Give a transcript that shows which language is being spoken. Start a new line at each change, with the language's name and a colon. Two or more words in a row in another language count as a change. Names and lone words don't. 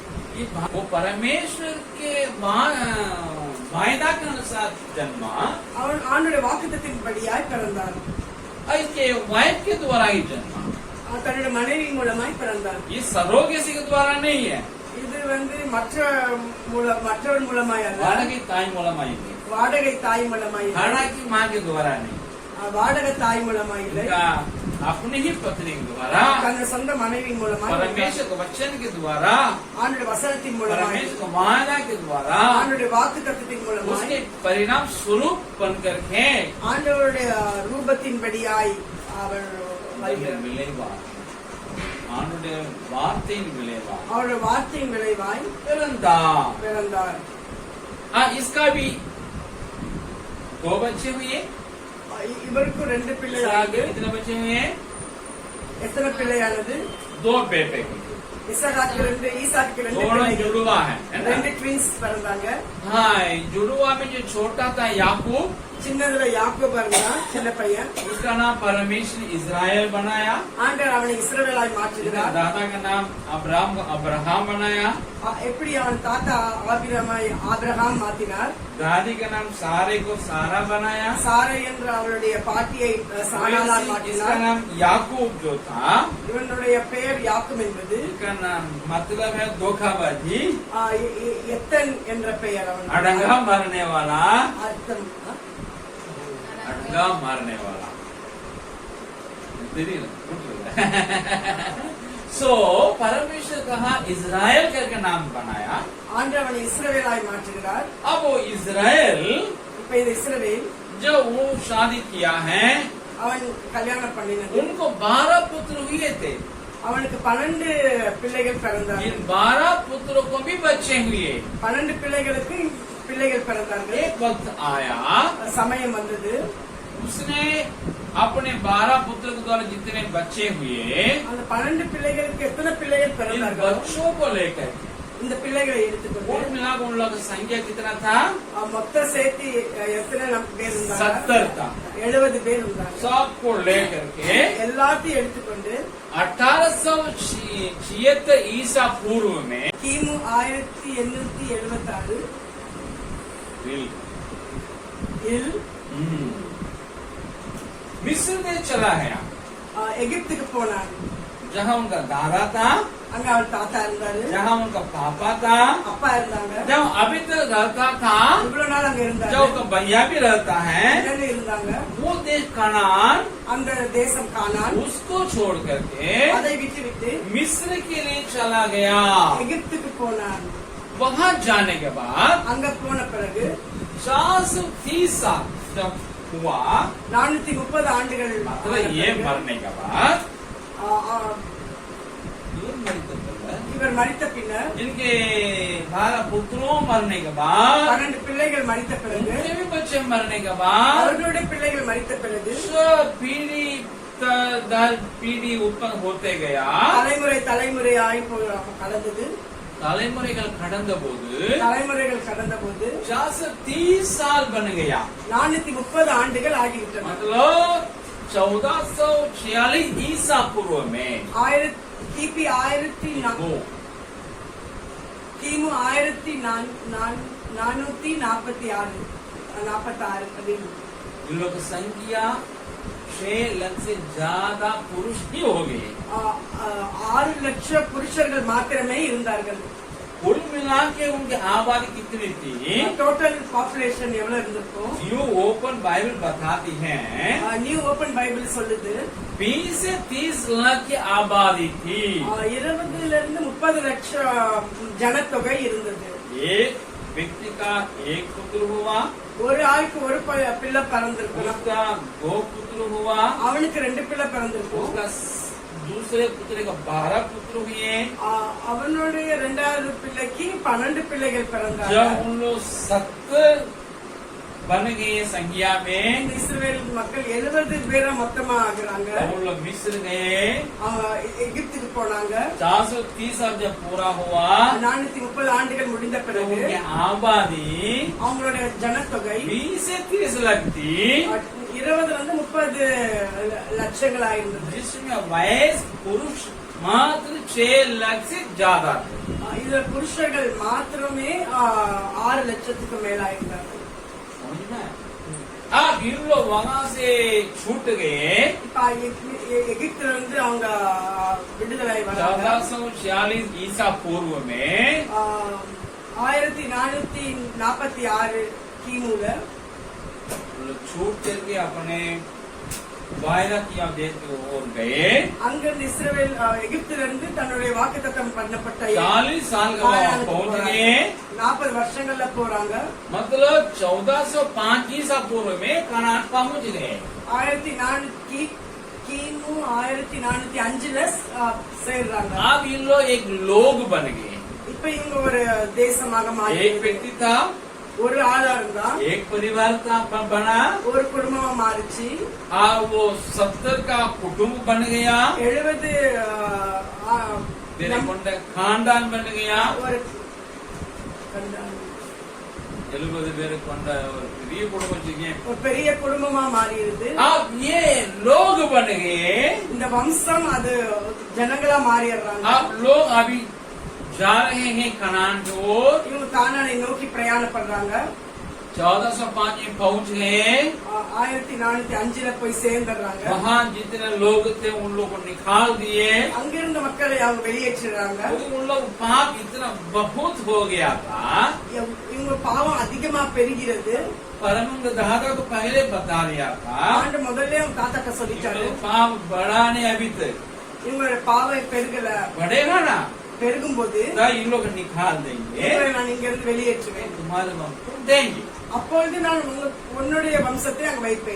Hindi: वो परमेश्वर के वायदा के अनुसार जन्मा,
Tamil: அவன் ஆண்டவருடைய வாக்குத்தத்தின் படியாய் பிறந்தான்.
Hindi: इसके वाइफ के द्वारा ही जन्मा.
Tamil: தன்னுடைய மனைவி மூலமாய் பிறந்தான்.
Hindi: ये सरोगेसी के द्वारा नहीं है,
Tamil: இது மற்றவன் மூலமாய் அல்ல, வாடகை தாய் மூலமாய் है. வாடகை தாய் மூலமாய் இல்லை,
Hindi: भाड़ा की माँ के द्वारा नहीं,
Tamil: வாடகை தாய் மூலமாய் இல்லை,
Hindi: अपनी ही पत्नी के द्वारा,
Tamil: தன் சொந்த மனைவி மூலமாய்,
Hindi: परमेश्वर के वचन के द्वारा,
Tamil: ஆண்டவருடைய வசனத்தின் மூலமாய்,
Hindi: परमेश्वर के वायदा के द्वारा,
Tamil: ஆண்டவருடைய வாக்குத்தத்தத்தின் மூலமாய்,
Hindi: उसके परिणाम स्वरूप बन करके
Tamil: ஆண்டவருடைய ரூபத்தின்படியாய் அவள் விளைவா, ஆண்டுடைய வார்த்தையின் விளைவா, அவருடைய வார்த்தையின் விளைவாய் பிறந்தார்.
Hindi: इसका भी 2 बच्चे हुए.
Tamil: இவருக்கு 2 பிள்ளைகள்.
Hindi: कितने बच्चे हुए?
Tamil: எத்தனை பிள்ளையானது?
Hindi: 2 बेटे हुए.
Tamil: ஈசாக்கு 2
Hindi: दोनों
Tamil: பிள்ளைகள்.
Hindi: जुड़वा है
Tamil: 2 ட்வின்ஸ் பிறந்தாங்க.
Hindi: हाँ, जुड़वा में जो छोटा था याकूब,
Tamil: சின்னதுல யாக்கோபு இருந்தான், சின்ன பையன்.
Hindi: उसका नाम परमेश्वर इज़राइल बनाया.
Tamil: ஆண்டவர் அவனை இஸ்ரவேலாய் மாற்றுகிறார்.
Hindi: दादा का नाम अब्राहम बनाया.
Tamil: எப்படி அவன் தாத்தா ஆபிரகாம் மாத்தினார்.
Hindi: दादी का नाम सारे को सारा बनाया.
Tamil: சாரை என்ற அவளுடைய பாட்டியை சாராளாய் மாற்றினார்.
Hindi: इसका नाम याकूब जो था,
Tamil: இவனுடைய பெயர் யாக்கும் என்பது
Hindi: इसका नाम मतलब है धोखाबाजी,
Tamil: எத்தன் என்ற பெயர். அவன்
Hindi: अड़ंगा मारने वाला,
Tamil: அர்த்தம்
Hindi: अड़ंगा मारने वाला. सो परमेश्वर कहा इज़राइल करके नाम बनाया.
Tamil: ஆண்டவர் அவனை இஸ்ரவேலாய் மாற்றுகிறார்.
Hindi: अब वो इज़राइल
Tamil: இப்ப இது இஸ்ரவேல்.
Hindi: जो वो शादी किया है,
Tamil: அவன் கல்யாணம் பண்ணினது.
Hindi: उनको 12 पुत्र हुए थे.
Tamil: அவனுக்கு 12 பிள்ளைகள் பிறந்தார்கள்.
Hindi: इन 12 पुत्रों को भी बच्चे हुए.
Tamil: 12 பிள்ளைகளுக்கு பிள்ளைகள் பிறந்தார்கள்.
Hindi: एक वक्त आया,
Tamil: சமயம் வந்தது,
Hindi: उसने अपने 12 पुत्र के द्वारा जितने बच्चे हुए,
Tamil: அந்த 12 பிள்ளைகளுக்கு எத்தனை பிள்ளைகள்
Hindi: इन
Tamil: பிறந்தார்கள்
Hindi: बच्चों को लेकर
Tamil: இந்த பிள்ளைகளை எடுத்துக்கொண்டு
Hindi: कुल मिलाकर उन लोगों की संख्या कितना था?
Tamil: மொத்த சேர்த்து எத்தனை பேர் இருந்தாங்க?
Hindi: 70 था.
Tamil: 70 பேர் இருந்தாங்க.
Hindi: सबको लेकर के
Tamil: எல்லாத்தையும் எடுத்துக்கொண்டு
Hindi: 1876 ईसा पूर्व में
Tamil: கிமு 1876 இல்
Hindi: मिस्र में चला गया,
Tamil: எகிப்துக்கு போனான்.
Hindi: जहाँ उनका दादा था,
Tamil: அங்க அவள் தாத்தா இருந்தாரு,
Hindi: जहाँ उनका पापा था,
Tamil: அப்பா இருந்தாங்க,
Hindi: जब अभी तक रहता था,
Tamil: இவ்வளவு நாள் அங்க இருந்தாங்க,
Hindi: जो उनका भैया भी रहता है,
Tamil: இருந்தாங்க.
Hindi: वो देश कनान,
Tamil: அந்த தேசம் கானான்,
Hindi: उसको छोड़ करके
Tamil: அதை விட்டு
Hindi: मिस्र के लिए चला गया.
Tamil: எகிப்துக்கு போனான்.
Hindi: वहाँ जाने के बाद
Tamil: அங்க போன பிறகு
Hindi: 430 साल जब हुआ,
Tamil: 430 ஆண்டுகள்
Hindi: मतलब ये मरने के बाद,
Tamil: இவர் மரித்த பின்னர்
Hindi: इनके 12 पुत्रों मरने के बाद,
Tamil: 12 பிள்ளைகள் மரித்த பிறகு,
Hindi: उनके भी बच्चे मरने के बाद,
Tamil: அவர்களுடைய பிள்ளைகள் மரித்த பிறகு
Hindi: सब पीढ़ी दर पीढ़ी उत्पन्न होते गया.
Tamil: தலைமுறையாய் கடந்தது. தலைமுறைகள் கடந்த போது தலைமுறைகள் கடந்த போது
Hindi: 430 साल बन गया.
Tamil: 430 ஆண்டுகள் ஆகிவிட்டன.
Hindi: मतलब 1446 ईसा पूर्व में
Tamil: கிபி 1446
Hindi: इन लोग की संख्या 6 लाख से ज्यादा पुरुष ही हो गए.
Tamil: 6 லட்சம் புருஷர்கள் மாத்திரமே இருந்தார்கள்.
Hindi: कुल मिला के उनकी आबादी कितनी थी?
English: total population
Tamil: எவ்வளவு இருந்திருக்கும்?
Hindi: न्यू ओपन बाइबल बताती है,
Tamil: न्यू ओपन बाइबल சொல்லுது
Hindi: 20 से 30 लाख की आबादी थी.
Tamil: 20 ல இருந்து 30 லட்சம் ஜனத்தொகை இருந்தது.
Hindi: एक व्यक्ति का एक पुत्र हुआ,
Tamil: ஒரு ஆளுக்கு ஒரு பிள்ளை பிறந்திருக்கும்,
Hindi: उसका 2 पुत्र हुआ,
Tamil: அவனுக்கு 2 பிள்ளை பிறந்திருக்கும்,
Hindi: उसका दूसरे पुत्र का 12 पुत्र हुए।
Tamil: அவனுடைய 2வது பிள்ளைக்கு 12 பிள்ளைகள் பிறந்தாங்க.
Hindi: जब उन लोग 70 बन गए संख्या में,
Tamil: இஸ்ரவேல் மக்கள் 70 பேரா மொத்தமா ஆகுறாங்க.
Hindi: उन लोग मिस्र गए,
Tamil: எகிப்துக்கு போனாங்க.
Hindi: 430 साल जब पूरा हुआ,
Tamil: 430 ஆண்டுகள் முடிந்த
Hindi: तो
Tamil: பிறகு
Hindi: उनकी आबादी
Tamil: அவங்களுடைய ஜனத்தொகை
Hindi: 20 से 30 लाख थी,
Tamil: 20 30 லட்சங்களா இருந்தது.
Hindi: जिसमें वयस्क पुरुष मात्र 6 लाख से ज्यादा थे।
Tamil: இதுல புருஷர்கள் மாத்திரமே 6 லட்சத்துக்கு மேலா இருந்தார்கள்.
Hindi: समझ में? अब इन लोग वहां से छूट गए।
Tamil: இப்ப எகிப்துல இருந்து அவங்க விடுதலை வராங்க.
Hindi: 1446 ईसा पूर्व में
Tamil: 1446 கிமுல
Hindi: लोग छूट करके अपने वायदा किया देश की ओर गए।
Tamil: அங்கிருந்து இஸ்ரவேல் எகிப்துல இருந்து தன்னுடைய வாக்குத்தத்தம் பண்ணப்பட்ட
Hindi: 40 साल का वहां पहुंच गए।
Tamil: 40 வருஷங்கள்ல போறாங்க.
Hindi: मतलब 1405 ईसा पूर्व में कनान पहुंच गए।
Tamil: 1400 கிமு 1405ல சேர்றாங்க.
Hindi: अब इन लोग एक लोग बन गए।
Tamil: இப்ப இவங்க ஒரு தேசமாக மாறி
Hindi: एक व्यक्ति था,
Tamil: ஒரு ஆளா இருந்தா,
Hindi: एक परिवार का बना,
Tamil: ஒரு குடும்பமா மாறிச்சு.
Hindi: और वो 70 का कुटुंब बन गया, 70 खानदान बन गया।
Tamil: ஒரு 70 பேர் கொண்ட ஒரு பெரிய குடும்பம் வச்சுக்கேன்। ஒரு பெரிய குடும்பமா மாறிடுது.
Hindi: अब ये लोग बन गए।
Tamil: இந்த வம்சம் அது ஜனங்களா மாறிடுறாங்க.
Hindi: अब लोग अभी जा रहे हैं कनान की ओर।
Tamil: இவங்க கானானை நோக்கி பிரயாணப்படுறாங்க.
Hindi: 1405 में पहुंच गए।
Tamil: 1405ல போய் சேர்ந்துடுறாங்க.
Hindi: वहाँ जितने लोग थे उन लोगों को निकाल दिए।
Tamil: அங்கிருந்த மக்களை அவங்க வெளியேற்றுறாங்க.
Hindi: उन लोग पाप इतना बहुत हो गया था,
Tamil: இவங்க பாவம் அதிகமா பெருகிறது.
Hindi: परम दादा को पहले बता दिया था,
Tamil: ஆண்டு முதல்ல அவங்க தாத்தாட்ட சொல்லிட்டாரு,
Hindi: पाप बढ़ा नहीं अभी तक,
Tamil: இவங்களோட பாவம் பெருகல,
Hindi: बढ़ेगा ना
Tamil: பெருகும் போது
Hindi: तो इन लोग निकाल देंगे,
Tamil: இவங்களை நான் இங்க இருந்து வெளியேற்றுவேன்.
Hindi: तुम्हारे वंश देंगे।
Tamil: அப்பொழுது நான் உன்னுடைய வம்சத்தை அங்க வைப்பேன்.